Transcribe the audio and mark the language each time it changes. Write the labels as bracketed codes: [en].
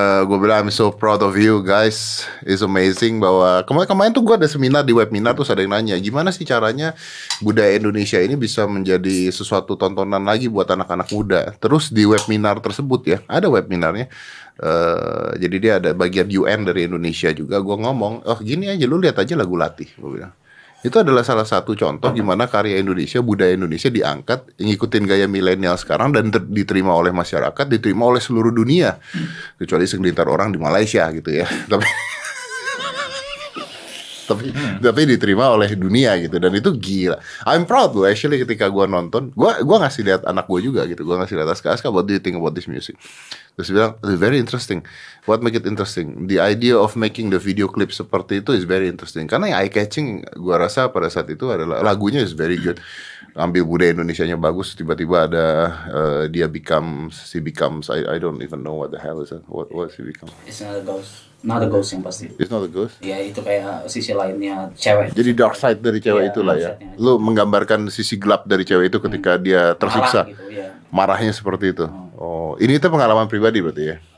[id] Gue bilang [en] I'm so proud of you guys. It's amazing [id] bahwa kemarin tuh gue ada seminar di webinar, terus ada yang nanya gimana sih caranya budaya Indonesia ini bisa menjadi sesuatu tontonan lagi buat anak-anak muda. Terus di webinar tersebut ya, ada webinarnya. Jadi dia ada bagian UN dari Indonesia juga. Gue ngomong, oh gini aja, lu lihat aja lagu Latih. Gue bilang. Itu adalah salah satu contoh gimana karya Indonesia, budaya Indonesia diangkat, ngikutin gaya milenial sekarang dan diterima oleh masyarakat, diterima oleh seluruh dunia, kecuali segelintir orang di Malaysia gitu ya. Tapi diterima oleh dunia gitu, dan itu gila. [en] I'm proud [id] loh [en] actually [id] ketika gue nonton, gue ngasih lihat anak gue juga gitu, gue ngasih lihat Aska, [en] what do you think about this music? [id] Terus bilang [en] very interesting. What make it interesting? The idea of making the video clip [id] seperti itu [en] is very interesting. [id] Karena yang eye catching gue rasa pada saat itu adalah lagunya [en] is very good. [id] Ambil budaya Indonesianya bagus, tiba-tiba ada dia [en] becomes I don't even know what the hell is that. What he become? It's not a ghost. Not a ghost [id] yang pasti. [en] It's not a ghost. [id] Ya itu kayak sisi lainnya cewek. Jadi dark side dari cewek Iya, itulah ya. dark side-nya. Lu menggambarkan sisi gelap dari cewek itu ketika dia tersiksa. Marah gitu, ya. Marahnya seperti itu. Oh, ini tuh pengalaman pribadi berarti ya?